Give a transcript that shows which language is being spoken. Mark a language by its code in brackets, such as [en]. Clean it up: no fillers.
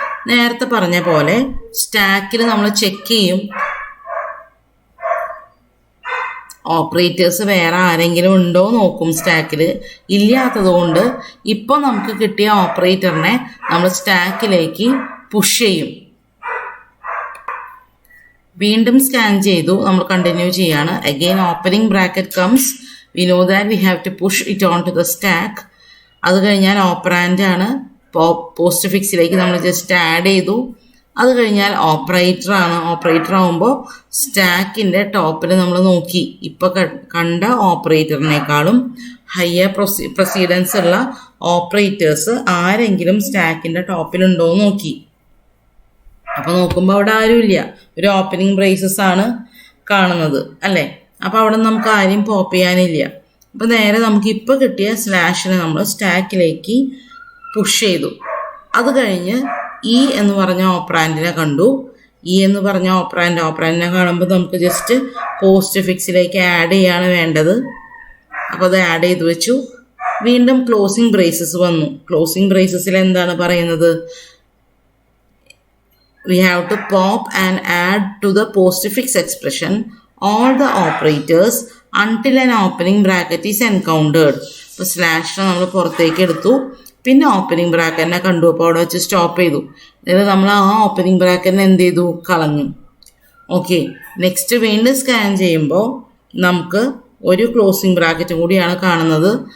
[ml] നേരത്തെ പറഞ്ഞ പോലെ സ്റ്റാക്കിൽ നമ്മൾ ചെക്ക് ചെയ്യും, ഓപ്പറേറ്റേഴ്സ് വേറെ ആരെങ്കിലും ഉണ്ടോ നോക്കും. സ്റ്റാക്കിൽ ഇല്ലാത്തത് കൊണ്ട് ഇപ്പോൾ നമുക്ക് കിട്ടിയ ഓപ്പറേറ്ററിനെ നമ്മൾ സ്റ്റാക്കിലേക്ക് പുഷ് ചെയ്യും. വീണ്ടും സ്കാൻ ചെയ്തു, നമ്മൾ കണ്ടിന്യൂ ചെയ്യാണ്. [en] Again opening bracket comes, we know that we have to push it onto the stack. [ml] അത് കഴിഞ്ഞാൽ ഓപ്പറാൻഡ് ആണ്, പോസ്റ്റ്ഫിക്സിലേക്ക് നമ്മൾ ജസ്റ്റ് ആഡ് ചെയ്തു. അത് കഴിഞ്ഞാൽ ഓപ്പറേറ്റർ ആണ്. ഓപ്പറേറ്റർ ആകുമ്പോൾ സ്റ്റാക്കിൻ്റെ ടോപ്പിൽ നമ്മൾ നോക്കി, ഇപ്പോൾ കണ്ട ഓപ്പറേറ്ററിനേക്കാളും ഹയർ പ്രൊസീഡൻസ് ഉള്ള ഓപ്പറേറ്റേഴ്സ് ആരെങ്കിലും സ്റ്റാക്കിൻ്റെ ടോപ്പിലുണ്ടോ എന്ന് നോക്കി. അപ്പോൾ നോക്കുമ്പോൾ അവിടെ ആരുമില്ല, ഒരു ഓപ്പണിംഗ് ബ്രേസസ് ആണ് കാണുന്നത് അല്ലേ. അപ്പോൾ അവിടെ നമുക്ക് ആരെയും പോപ്പ് ചെയ്യാനില്ല. അപ്പോൾ നേരെ നമുക്ക് ഇപ്പോൾ കിട്ടിയ സ്ലാഷിനെ നമ്മൾ സ്റ്റാക്കിലേക്ക് പുഷ് ചെയ്തു. അത് കഴിഞ്ഞ് ഇ എന്ന് പറഞ്ഞ ഓപ്പറാൻഡിനെ കണ്ടു. ഇ എന്ന് പറഞ്ഞ ഓപ്പറാൻഡിനെ കാണുമ്പോൾ നമുക്ക് ജസ്റ്റ് പോസ്റ്റ്ഫിക്സിലേക്ക് ആഡ് ചെയ്യാണ് വേണ്ടത്. അപ്പോൾ അത് ആഡ് ചെയ്ത് വെച്ചു. വീണ്ടും ക്ലോസിംഗ് ബ്രേസസ് വന്നു. ക്ലോസിംഗ് ബ്രേസസിൽ എന്താണ് പറയുന്നത്, [en] we have to pop and add to the postfix expression all the operators until an opening bracket is encountered. [ml] അപ്പോൾ സ്ലാഷിനെ നമ്മൾ പുറത്തേക്ക് എടുത്തു, പിന്നെ ഓപ്പണിംഗ് ബ്രാക്കറ്റിനെ കണ്ടു, അപ്പോൾ അവിടെ വെച്ച് സ്റ്റോപ്പ് ചെയ്തു. അതായത് നമ്മൾ ആ ഓപ്പണിംഗ് ബ്രാക്കറ്റിനെ എന്ത് ചെയ്തു, കളഞ്ഞു. ഓക്കെ, നെക്സ്റ്റ് വീണ്ടും സ്കാൻ ചെയ്യുമ്പോൾ നമുക്ക് ഒരു ക്ലോസിംഗ് ബ്രാക്കറ്റ് കൂടിയാണ് കാണുന്നത്.